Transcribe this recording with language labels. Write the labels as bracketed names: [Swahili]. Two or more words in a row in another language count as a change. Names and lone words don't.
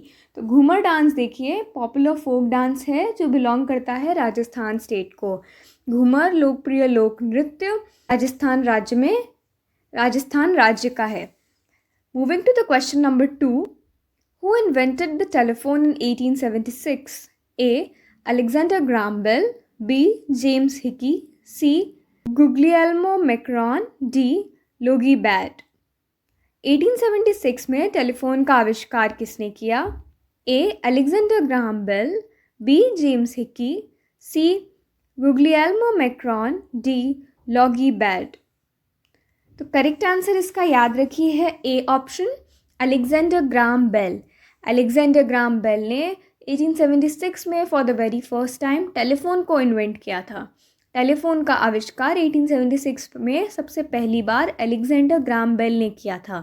[Hindi] तो घूमर डांस देखिए [English] popular folk dance [Hindi] है जो बिलोंग करता है राजस्थान स्टेट को। घूमर लोकप्रिय लोक नृत्य राजस्थान राज्य का है। [English] Moving to the question number 2, who invented the telephone in 1876? ए Alexander Graham Bell, B. James Hickey, C. Guglielmo Macron, D. Logie Baird। [Hindi] 1876 में टेलीफोन का आविष्कार किसने किया? [English] A. Alexander Graham Bell, B. James Hickey, C. Guglielmo Macron, D. Logie Baird। [Hindi] तो [English] correct answer [Hindi] इसका याद रखिए है ए ऑप्शन, अलेक्जेंडर ग्राहम बेल। अलेक्जेंडर ग्राहम बेल ने 1876 में [English] for the very first time [Hindi] टेलीफोन को इन्वेंट किया था। टेलीफोन का आविष्कार 1876 में सबसे पहली बार अलेक्जेंडर ग्राहम बेल ने किया था।